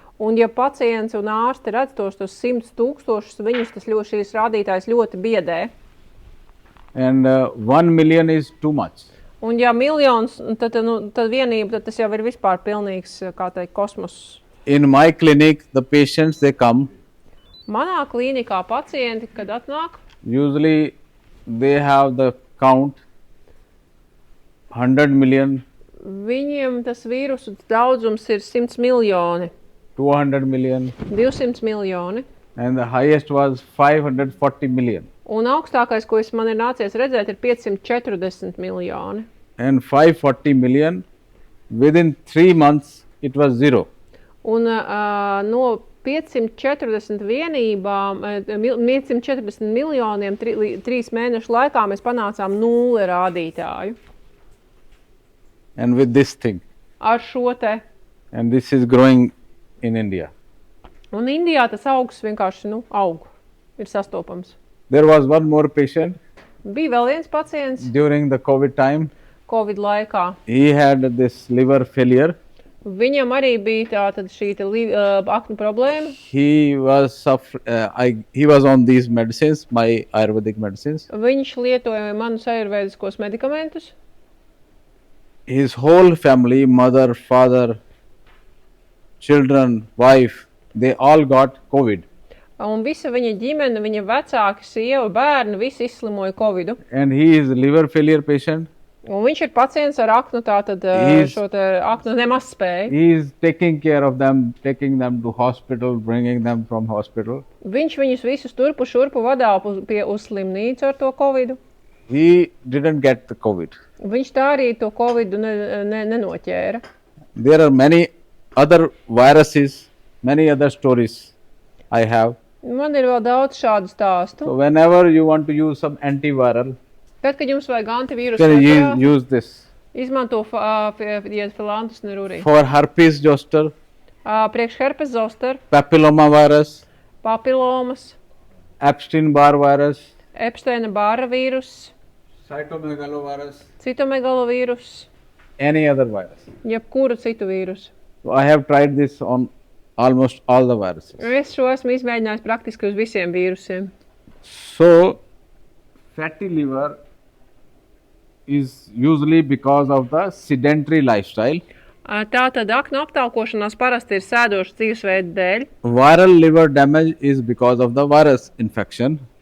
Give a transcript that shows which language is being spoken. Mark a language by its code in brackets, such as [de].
[lv] Un ja pacients un ārsti redz tos 100,000, viņus šīs rādītājs ļoti biedē. [en] And 1 million is too much. [lv] Un ja miljons, tad vienība, tad tas jau ir vispār pilnīgs, kā teikt, kosmos. [en] In my clinic, the patients, they come. [lv] Manā klīnikā pacienti, kad atnāk, [en] Usually they have the count 100 million, [lv] viņiem tas vīrusu daudzums ir 100 miljoni, [en] 200 million, [lv] 200 miljoni. [en] and the highest was 540 million. [lv] Un augstākais, ko man ir nācies redzēt, ir 540 miljoni. [en] And 540 million, within 3 months, it was zero. [lv] Un no 540 vienībām, 540 miljoniem 3 mēnešu laikā mēs panācām 0 rādītāju. [en] And with this thing. [lv] Ar šo te. [en] And this is growing in India. [lv] Un Indijā tas augs vienkārši, aug, ir sastopams. [en] There was one more patient [lv] Bija vēl viens pacients [en] during the COVID time. [lv] Covid laikā. [en] He had this liver failure. [lv] Viņam arī bija tātad šī aknu problēma. [en] He was on these medicines, my Ayurvedic medicines. [lv] Viņš lietoja manus ājurvēdiskos medikamentus. [en] His whole family, mother, father, children, wife, they all got COVID. [lv] Un visa viņa ģimene, viņa vecāki, sieva, bērni, visi izslimoja Covidu. [en] And he is a liver failure patient. [lv] Un viņš ir pacients ar aknu, tātad šo te aknu nemaz spēju. [en] He is taking care of them, taking them to hospital, bringing them from hospital. [lv] Viņš viņus visus turpu šurpu vadā uz slimnīcu ar to Covidu. [en] He didn't get the COVID. [lv] Viņš tā arī to Covidu nenoķēra. [en] There are many other viruses, many other stories I have. [lv] Man ir vēl daudz šādu stāstu. [en] So whenever you want to use some antiviral, [lv] Tad, kad jums vajag antivīrusu [en] can you use this. [lv] izmanto Philanthus niruri. [en] For herpes zoster, [lv] Priekš herpes zoster, [en] papilloma virus, [lv] papilomas, [en] Epstein-Barr virus, [lv] Epsteina-Barra vīrus, [en] cytomegalovirus, [lv] citomegalovīrus, [en] any other virus. [lv] jebkuru citu vīrusu. [en] So I have tried this on almost all the viruses. [lv] Es šo esmu izmēģinājis praktiski uz visiem vīrusiem. [en] So fatty liver is usually because of the sedentary lifestyle. [lv] Tātad aknu aptaukošanās parasti ir sēdošas dzīvesveida dēļ. [en] Viral liver damage is because of the virus infection.